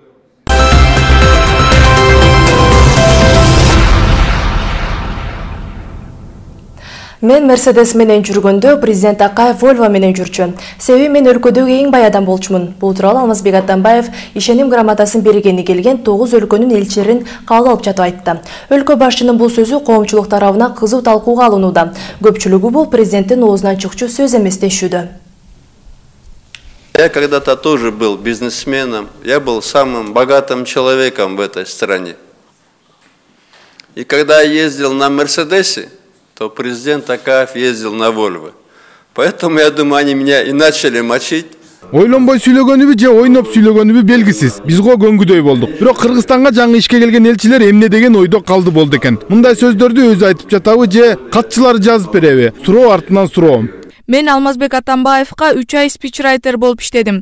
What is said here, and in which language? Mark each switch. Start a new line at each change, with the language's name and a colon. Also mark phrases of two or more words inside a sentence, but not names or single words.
Kyrgyz: Мен Мерседес менен жүргөндө президент Акаев Volvo менен жүрчү. Себеби мен өлкөдөгү эң бай адам болчумун. Бул тууралуу Алмазбек Атамбаев ишеним грамотасын бергени келген 9 өлкөнүн элчилерин кабыл алып жатып айтты. Өлкө башчынын бул сөзү коомчулук тарабынан кызуу талкууга алынууда. Көпчүлүгү бул президенттин оозунан чыкчу сөз эмес дешүүдө.
Russian: Я когда-то тоже был бизнесменом. Я был самым богатым человеком в этой стране. И когда я ездил на Мерседесе, то президент Акаев ездил на Volvo. Поэтому, я думаю, они меня и начали мочить.
Kyrgyz: Ойлонбой сүйлөгөнүбү же ойноп сүйлөгөнүбү белгисиз. Биз го көңгүдөй болдук. Бирок Кыргызстанга жаңы ишке келген элчилер эмне деген ойдо калды болду экен. Мындай сөздөрдү өзү айтып жатабы же катчылары жазып береби? Суроо артынан суроо. Мен Алмазбек Атамбаевка 3 ай спичрайтер болуп иштедим.